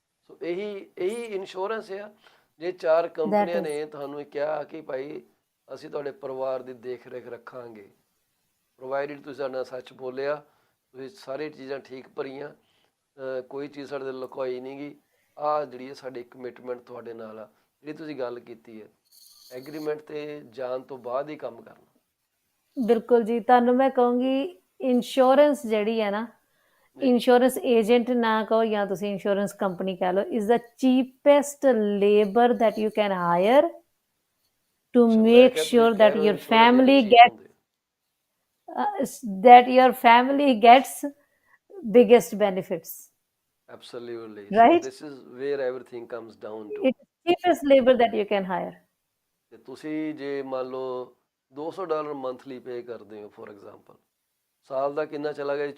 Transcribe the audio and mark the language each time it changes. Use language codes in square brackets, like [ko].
[pa] ਸੋ ਇਹੀ ਇੰਸ਼ੋਰੈਂਸ ਆ। ਜੇ 4 ਕੰਪਨੀਆਂ ਨੇ ਤੁਹਾਨੂੰ ਕਿਹਾ ਕਿ ਭਾਈ ਅਸੀਂ ਤੁਹਾਡੇ ਪਰਿਵਾਰ ਦੀ ਦੇਖ ਰੇਖ ਰੱਖਾਂਗੇ, ਪ੍ਰੋਵਾਈਡਡ ਤੁਸੀਂ ਸਾਡੇ ਨਾਲ ਸੱਚ ਬੋਲਿਆ, ਤੁਸੀਂ ਸਾਰੀ ਚੀਜ਼ਾਂ ਠੀਕ ਭਰੀਆਂ, ਕੋਈ ਚੀਜ਼ ਸਾਡੇ ਤੋਂ ਲੁਕਵਾਈ ਨਹੀਂ ਗਈ, ਆਹ ਜਿਹੜੀ ਹੈ ਸਾਡੀ ਕਮਿਟਮੈਂਟ ਤੁਹਾਡੇ ਨਾਲ ਆ, ਜਿਹੜੀ ਤੁਸੀਂ ਗੱਲ ਕੀਤੀ ਹੈ, ਐਗਰੀਮੈਂਟ 'ਤੇ ਜਾਣ ਤੋਂ ਬਾਅਦ ਹੀ ਕੰਮ ਕਰਨਾ। ਬਿਲਕੁਲ ਜੀ, ਤੁਹਾਨੂੰ ਮੈਂ ਕਹੂੰਗੀ ਇੰਸ਼ੋਰੈਂਸ ਜਿਹੜੀ ਹੈ ਨਾ, ਇੰਸ਼ੋਰੈਂਸ ਏਜੰਟ ਨਾ ਕਹੋ ਜਾਂ ਤੁਸੀਂ ਇੰਸ਼ੋਰੈਂਸ ਕੰਪਨੀ ਕਹਿ ਲਓ, [en] is the cheapest labour that you can hire to [pa] ਮੈਂ [en] make [pa] ਕਿਹਾ ਤੁਸੀਂ [en] sure [pa] ਕਹਿ [en] that [pa] ਰਹੇ ਹੋ [en] your [pa] insurance agent [en] family [pa] cheap [en] gets [pa] ਹੁੰਦੇ। [en] that your family gets biggest benefits, Absolutely. So right? this is where everything comes down to. It's cheapest labor that you can hire. [pa] ਤੇ ਤੁਸੀਂ ਜੇ ਮੰਨ ਲਓ $200 monthly ਪੇ ਕਰਦੇ ਹੋ ਫੋਰ ਐਗਜ਼ਾਮਪਲ, ਸਾਲ ਦਾ ਕਿੰਨਾ ਚਲਾ ਗਿਆ ਜੀ?